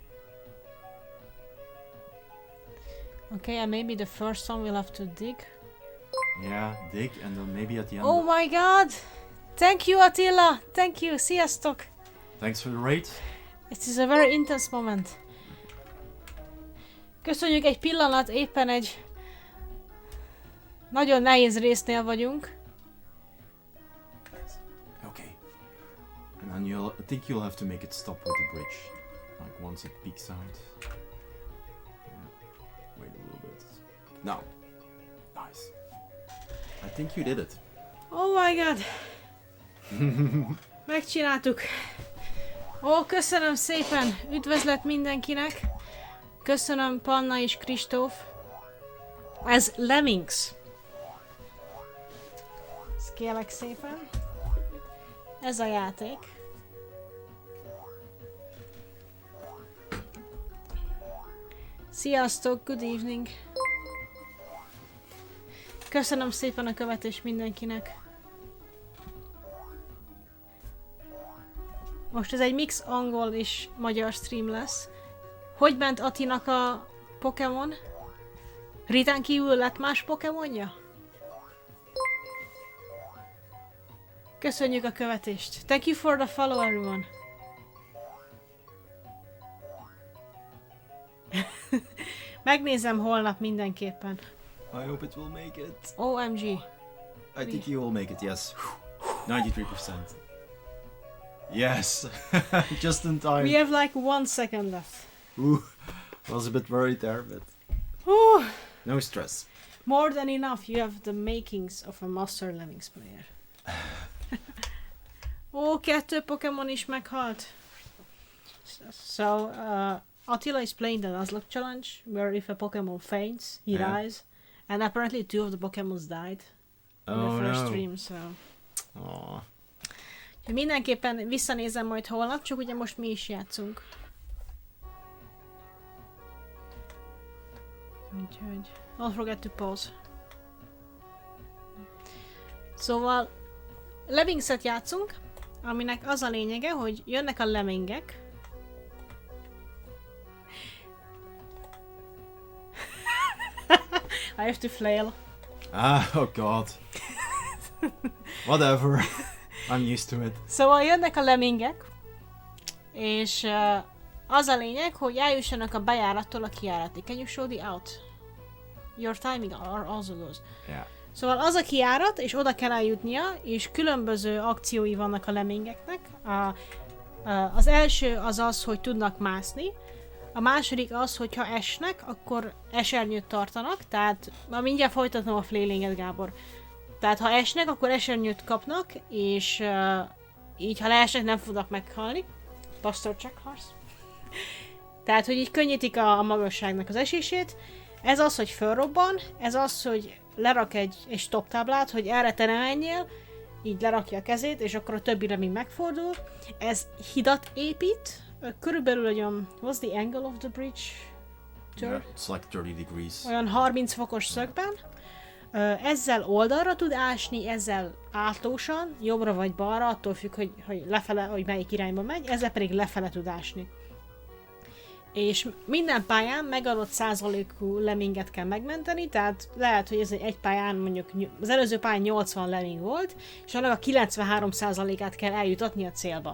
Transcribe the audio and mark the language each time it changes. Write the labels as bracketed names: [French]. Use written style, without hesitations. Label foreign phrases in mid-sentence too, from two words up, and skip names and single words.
[English] Okay, and maybe the first one we'll have to dig. Yeah, dig, and then maybe at the end... Oh my god! Thank you, Attila! Thank you, sziasztok! Thanks for the raid. It is a very intense moment. [Hungarian] Köszönjük, egy pillanat, éppen egy nagyon nehéz résznél vagyunk. [English] Okay. And then I think you'll have to make it stop with the bridge. Like once it peaks out. Yeah. Wait a little bit. Now. Nice. I think you did it. Oh my god! [Hungarian] Megcsináltuk! Ó, köszönöm szépen! Üdvözlet mindenkinek! Köszönöm Panna és Kristóf! Ez Lemmings! Ezt kérlek szépen! Ez a játék. Sziasztok! [English] Good evening! [Hungarian] Köszönöm szépen a követést mindenkinek! Most ez egy mix angol és magyar stream lesz. Hogy ment Atinak a Pokémon? Ritán kívül lett más Pokémonja? Köszönjük a követést. [English] Thank you for the follow, everyone. [Hungarian] Megnézem holnap mindenképpen. [English] I hope it will make it. OMG. I think you will make it, yes. 93%. Yes! Just in time. We have like 1 second left. Ooh, I was a bit worried there, but Ooh. no stress. More than enough. You have the makings of a master Lemmings player. [Hungarian] Ó, 2 Pokémon is meghalt. [English] So, Attila is playing the Nuzlocke challenge, where if a Pokémon faints, he dies. And apparently 2 of the Pokémons died in the first stream, so... Aww. [Hungarian] Mindenképpen visszanézem majd holnap, csak ugye most mi is játszunk. Úgyhogy... [English] Don't forget to pause. [Hungarian] Szóval... Lemmingset játszunk, aminek az a lényege, hogy jönnek a lemmingek. [English] I have to flail. Oh god. Whatever. I'm used to it. [Hungarian] Szóval jönnek a lemmingek, és az a lényeg, hogy eljussanak a bejárattól a kijáratig. [English] Can you show the out? Your timing also goes. Yeah. [Hungarian] Szóval az a kijárat, és oda kell eljutnia, és különböző akciói vannak a lemmingeknek. Az első az az, hogy tudnak mászni. A második az, hogy ha esnek, akkor esernyőt tartanak, tehát mindjárt folytatom a flailinget, Gábor. Tehát ha esnek, akkor esernyőt kapnak, és így ha leesnek, nem fognak meghalni. Pastor check horse. Tehát, hogy így könnyítik a magasságnak az esését. Ez az, hogy fölrobban, ez az, hogy lerak egy stop táblát, hogy erre te ne menjél, így lerakja a kezét, és akkor a többire még megfordul. Ez hidat épít, körülbelül olyan, [English] what's the angle of the bridge? Yeah, it's like 30 degrees. [Hungarian] Olyan 30 fokos szögben. Ezzel oldalra tud ásni, ezzel átlósan, jobbra vagy balra, attól függ, hogy lefele, hogy melyik irányba megy, ezzel pedig lefele tud ásni. És minden pályán megadott százalékú lemminget kell megmenteni, tehát lehet, hogy ez egy pályán, mondjuk az előző pályán 80 lemming volt, és annak a 93%-át kell eljutatni a célba.